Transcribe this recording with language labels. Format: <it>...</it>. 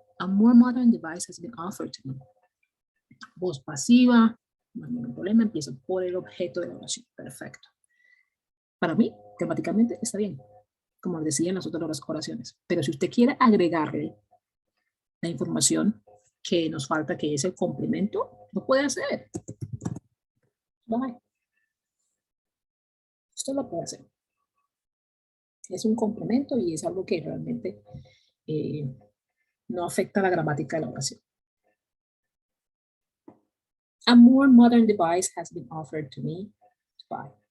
<en>A more modern device has been offered to me.</en> <es>Voz pasiva, no hay ningún problema, empiezo por el objeto de la oración. Perfecto. Para mí, gramaticalmente, está bien, como decía en las otras oraciones. Pero si usted quiere agregarle la información que nos falta, que es el complemento, lo puede hacer. Bye. Esto lo puede hacer. Es un complemento y es algo que realmente no afecta la gramática de la oración.</es> <en>A more modern device has been offered to me to buy.</en>